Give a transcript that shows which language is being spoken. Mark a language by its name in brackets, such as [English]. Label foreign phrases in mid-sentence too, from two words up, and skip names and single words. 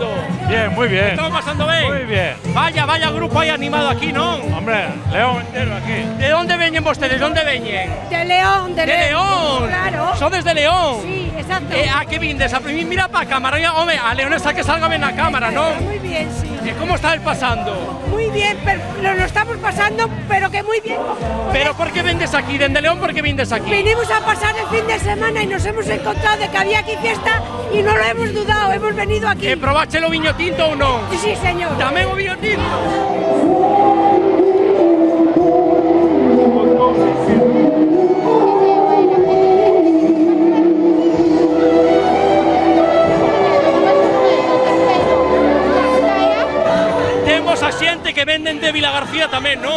[Spanish] Bien, muy bien. [Galician] Estamos pasando ben? [Spanish] Muy bien. [Galician] Vaya grupo aí animado aquí, non? [Spanish] Hombre, León entero aquí. [Galician] De onde veñen vostedes? De onde veñen? [Spanish] De León, de León. [Galician] Claro. Sodes de León? [Spanish] Sí, exacto. [Galician] A que vindes? Mira pa cámara, home, a leonesa que salga ben na cámara, non? [Spanish] Muy bien, sí. [Galician] E como está el pasando? [Spanish] Muy bien, pero lo estamos pasando, pero que muy bien. [Galician] Pero por que vendes aquí? Dende León, por que vindes aquí? [Spanish] Vinimos a pasar el fin de semana y nos hemos encontrado de que había aquí fiesta y no lo hemos dudado, hemos venido aquí. [Galician] E probache o viño tinto ou non? [Spanish] Sí, señor. [Galician] Tamén o viño tinto? Temos a xente que venden de Vilagarcía tamén, non?